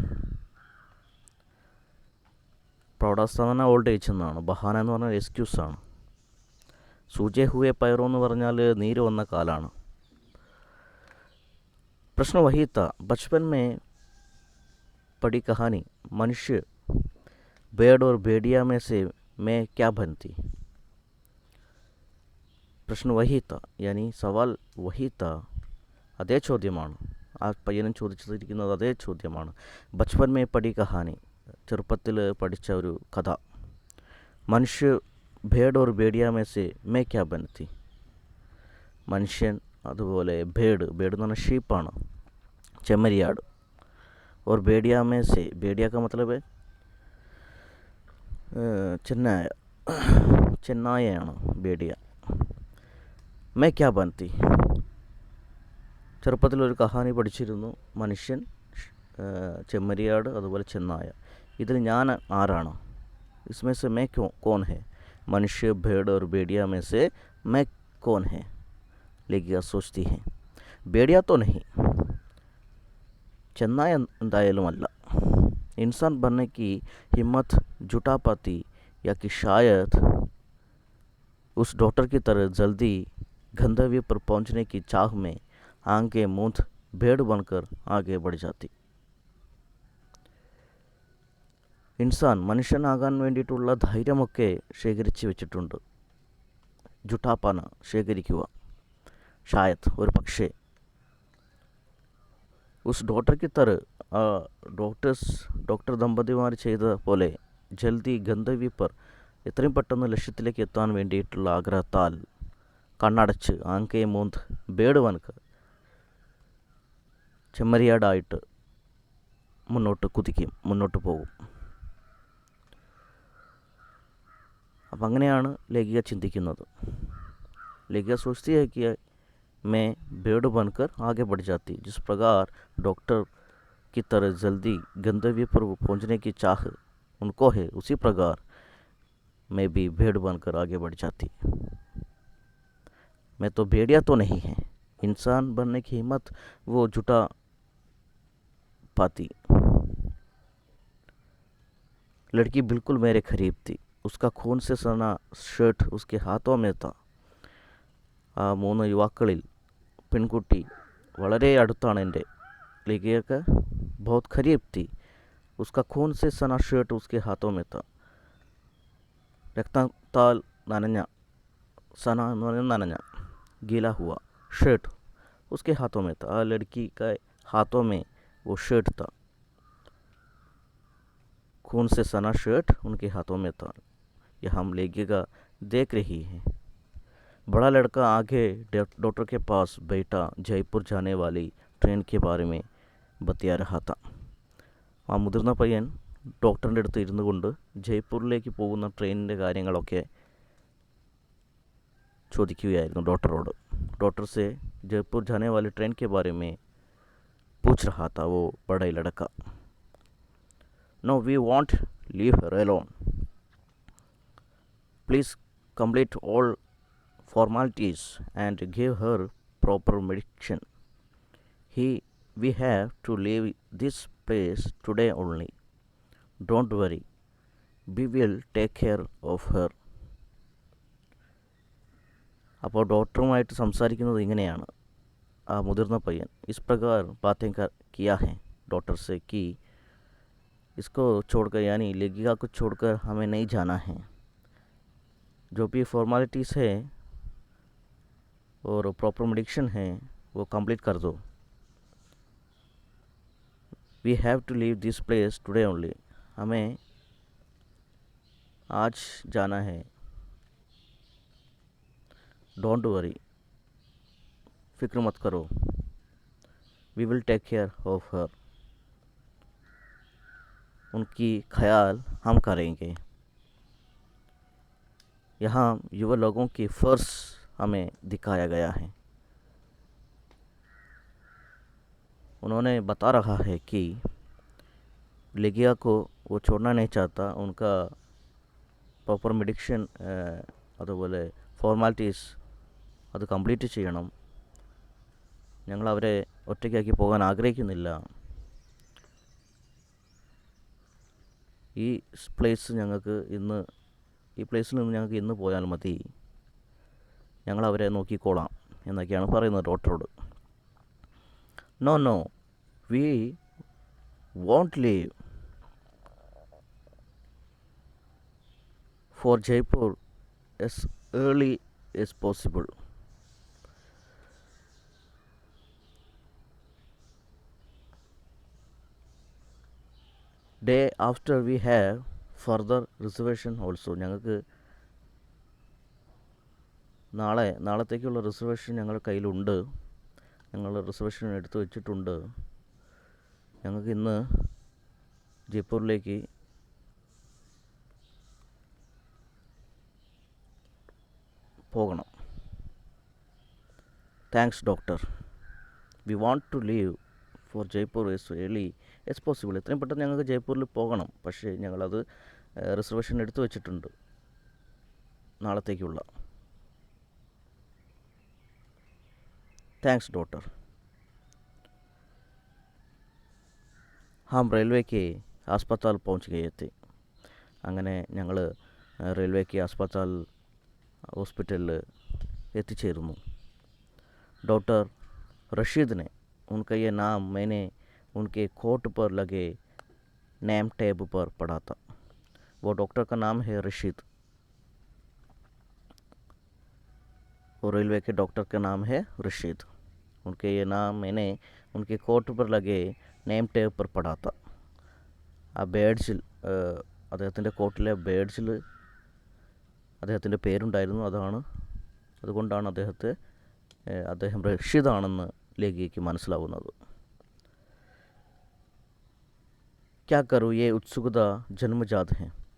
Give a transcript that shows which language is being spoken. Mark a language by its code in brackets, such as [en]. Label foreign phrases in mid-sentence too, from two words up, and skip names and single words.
[ml] പ്രൗഢാവസ്ഥ എന്ന് പറഞ്ഞാൽ [en] old age [ml] എന്നാണ്, ബഹാന എന്ന് പറഞ്ഞാൽ എക്സ്ക്യൂസാണ്. [hi] सूजे हुए पैरों [ml] എന്ന് പറഞ്ഞാൽ നീര് വന്ന കാലാണ്. [hi] प्रश्न वही था, बचपन में पढ़ी कहानी, मनुष्य भेड़ और भेड़िया में से मैं क्या बनती. प्रश्न वही था यानी सवाल वही था [ml] അതേ ചോദ്യമാണ്. ആ പയ്യനും ചോദിച്ചിരിക്കുന്നത് അതേ ചോദ്യമാണ്. [hi] बचपन में पढ़ी कहानी, [ml] ചെറുപ്പത്തിൽ പഠിച്ച ഒരു കഥ. [hi] मनुष्य भेड़ और भेड़िया में से मैं क्या बनती. [ml] മനുഷ്യൻ, അതുപോലെ ഭേഡ്, ഭേഡ് എന്ന് പറഞ്ഞാൽ ഷീപ്പാണ്, ചെമ്മരിയാട്. [hi] और भेड़िया में से, भेड़िया का मतलब है [ml] ചെന്നായ, ചെന്നായയാണ് [hi] भेड़िया. मैं क्या बनती. [ml] ചെറുപ്പത്തിലൊരു കഹാനി പഠിച്ചിരുന്നു, മനുഷ്യൻ, ചെമ്മരിയാട്, അതുപോലെ ചെന്നായ. ഇതിൽ ഞാൻ ആരാണ്? [hi] इसमें से मैं कौन है? मनुष्य, भेड़ और भेड़िया में से मैं कौन है? लेकिन सोचती है, भेड़िया तो नहीं, [ml] ചെന്നായ എന്തായാലും അല്ല. [hi] इंसान बनने की हिम्मत जुटा पाती, या कि शायद उस डॉक्टर की तरह जल्दी गंतव्य पर पहुंचने की चाह में आंखें मूंद भेड़ बनकर आगे बढ़ जाती. [ml] ഇൻസാൻ മനുഷ്യനാകാൻ വേണ്ടിയിട്ടുള്ള ധൈര്യമൊക്കെ ശേഖരിച്ച് വെച്ചിട്ടുണ്ട്. ജുട്ടാപ്പാന, ശേഖരിക്കുക. ഷായത്, ഒരു പക്ഷേ, [hi] उस डॉक्टर की तरह, [ml] ഡോക്ടർ ദമ്പതിമാർ ചെയ്ത പോലെ, [hi] जल्दी गंतव्य पर, [ml] എത്രയും പെട്ടെന്ന് ലക്ഷ്യത്തിലേക്ക് എത്താൻ വേണ്ടിയിട്ടുള്ള ആഗ്രഹത്താൽ കണ്ണടച്ച് [hi] आंखें मूंद भेड़ बनकर, [ml] ചെമ്മരിയാടായിട്ട് മുന്നോട്ട് കുതിക്കും, മുന്നോട്ട് പോകും. അപ്പം അങ്ങനെയാണ് ലേഖിക ചിന്തിക്കുന്നത്. [hi] ലേഖിക सोचती है कि मैं भेड़ बनकर आगे बढ़ जाती, जिस प्रकार डॉक्टर की तरह जल्दी गंतव्य पर पहुंचने की चाह उनको है, उसी प्रकार मैं भी भेड़ बनकर आगे बढ़ जाती. मैं तो भेड़िया तो नहीं है. इंसान बनने की हिम्मत वो जुटा पाती. लड़की बिल्कुल मेरे करीब थी. उसका खून से सना ഷർട്ട് उसके हाथों में था. [ml] ആ 3 യുവാക്കളിൽ പെൺകുട്ടി വളരെ അടുത്താണ് എൻ്റെ. [hi] ലേഖയൊക്കെ बहुत करीब थी. उसका खून से सना ഷർട്ട് उसके हाथों में था. [ml] രക്തത്താൽ നനഞ്ഞ, സന എന്ന് പറയുന്നത് നനഞ്ഞ, [hi] गीला हुआ शर्ट उसके हाथों में था. लड़की का हाथों में वो शर्ट था. खून से सना शर्ट उनके हाथों में था. यह हम लेगिएगा देख रही है. बड़ा लड़का आगे डॉक्टर के पास बैठा जयपुर जाने वाली ट्रेन के बारे में बतिया रहा था. [ml] ആ മുതിർന്ന പയ്യൻ ഡോക്ടറിൻ്റെ അടുത്ത് ഇരുന്നു കൊണ്ട് ജയ്പൂരിലേക്ക് പോകുന്ന ട്രെയിനിൻ്റെ കാര്യങ്ങളൊക്കെ ചോദിക്കുകയായിരുന്നു ഡോക്ടറോട്. [hi] डॉक्टर से जयपुर जाने वाली ट्रेन के बारे में पूछ रहा था वो बड़ा ही लड़का. [en] No we won't leave her alone. please complete all formalities and give her proper medication. We have to leave this place today only. Don't worry, we will take care of her. [ml] അപ്പോൾ ഡോക്ടറുമായിട്ട് സംസാരിക്കുന്നത് ഇങ്ങനെയാണ് ആ മുതിർന്ന പയ്യൻ. [hi] इस प्रकार बातें किया है डॉक्टर से कि इसको छोड़कर, यानी लेगिका को छोड़कर हमें नहीं जाना है. जो भी फॉर्मेलिटीज़ है और [en] proper medication [hi] है वो कंप्लीट कर दो. [en] We have to leave this place today only. [hi] हमें आज जाना है. [en] don't worry, [hi] फिक्र मत करो. [en] We will take care of her. [hi] उनकी ख्याल हम करेंगे. यहाँ युवा लोगों की फ़र्ज हमें दिखाया गया है. उन्होंने बता रहा है कि लेगिया को वो छोड़ना नहीं चाहता. उनका [en] proper medication, [ml] അതുപോലെ ഫോർമാലിറ്റീസ് അത് കംപ്ലീറ്റ് ചെയ്യണം. ഞങ്ങളവരെ ഒറ്റയ്ക്കാക്കി പോകാൻ ആഗ്രഹിക്കുന്നില്ല. ഈ പ്ലേസിൽ നിന്ന് ഞങ്ങൾക്ക് ഇന്ന് പോയാൽ മതി. ഞങ്ങളവരെ നോക്കിക്കോളാം എന്നൊക്കെയാണ് പറയുന്നത് ഡോക്ടറോട്. [en] No, no, we won't leave for Jaipur as early as possible. Day after we have further reservation also. [ml] ഞങ്ങൾക്ക് നാളത്തേക്കുള്ള റിസർവേഷൻ ഞങ്ങളുടെ കയ്യിലുണ്ട്. ഞങ്ങൾ റിസർവേഷൻ എടുത്തു വെച്ചിട്ടുണ്ട്. ഞങ്ങൾക്ക് ഇന്ന് ജയ്പൂരിലേക്ക് പോകണം. [en] Thanks doctor. We want to leave for Jaipur as early as possible. [ml] എത്രയും പെട്ടെന്ന് ഞങ്ങൾക്ക് ജയ്പൂരിൽ പോകണം. പക്ഷേ ഞങ്ങളത് റിസർവേഷൻ എടുത്തു വെച്ചിട്ടുണ്ട് നാളത്തേക്കുള്ള. [en] Thanks doctor. [hi] हम रेलवे के अस्पताल पहुंच गए थे. [ml] അങ്ങനെ ഞങ്ങൾ റെയിൽവേക്ക് अस्पताल ഹോസ്പിറ്റലിൽ എത്തിച്ചേർന്നു. [hi] डॉक्टर रशीद ने उनका ये नाम मैंने उनके कोट पर लगे [en] name tab [hi] पर पढ़ा था. वो डॉक्टर का नाम है रशीद. वो रेलवे के डॉक्टर का नाम है रशीद. उनके ये नाम मैंने उनके कोट पर लगे [en] name tab [hi] पर पढ़ा था. [ml] ആ ബേഡ്സിൽ അദ്ദേഹത്തിൻ്റെ കോട്ടിലെ ബേഡ്സിൽ അദ്ദേഹത്തിൻ്റെ പേരുണ്ടായിരുന്നു. അതുകൊണ്ടാണ് അദ്ദേഹം റഷീദാണെന്ന് ലേഖിക്ക് മനസ്സിലാവുന്നത്. [hi] क्या करूँ ये उत्सुकता जन्मजात है.